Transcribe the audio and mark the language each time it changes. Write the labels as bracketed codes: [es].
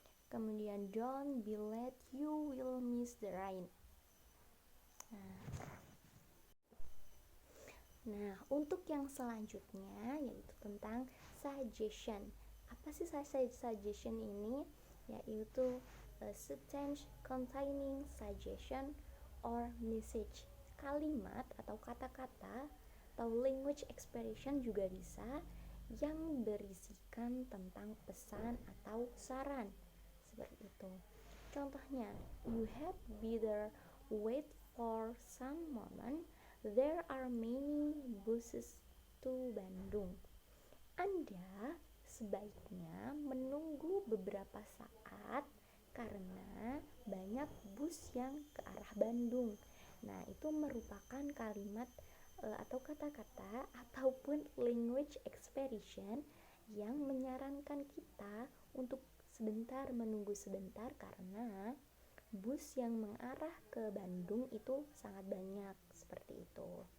[id] Kemudian [en] don't be late, you will miss the rain. [id] Nah, untuk yang selanjutnya yaitu tentang suggestion. Apa sih suggestion ini? Yaitu [en] a sentence containing suggestion or message. [id] Kalimat atau kata-kata atau language expression juga bisa yang berisikan tentang pesan atau saran, seperti itu. [en] Contohnya, you had better wait for some moment. There are many buses to Bandung. [id] Anda sebaiknya menunggu beberapa saat karena banyak bus yang ke arah Bandung. Nah, itu merupakan kalimat atau kata-kata ataupun language expression yang menyarankan kita untuk sebentar menunggu sebentar karena bus yang mengarah ke Bandung itu sangat banyak, seperti itu.